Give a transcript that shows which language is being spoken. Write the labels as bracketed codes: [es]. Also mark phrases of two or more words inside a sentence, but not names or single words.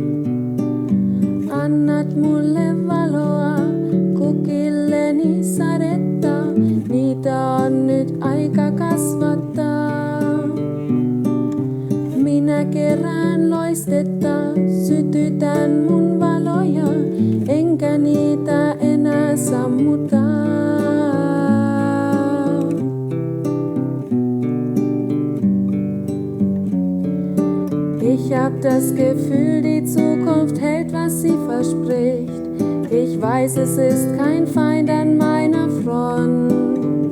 [fi] Annat mulle valoa, kukilleni sadetta, niitä on nyt aika kasvattaa. Minä kerään loistetta, sytytän mun valoja, enkä niitä enää sammuta. [de] Ich hab das Gefühl, die Zukunft hält, was sie verspricht. Ich weiß, es ist kein Feind an meiner Front.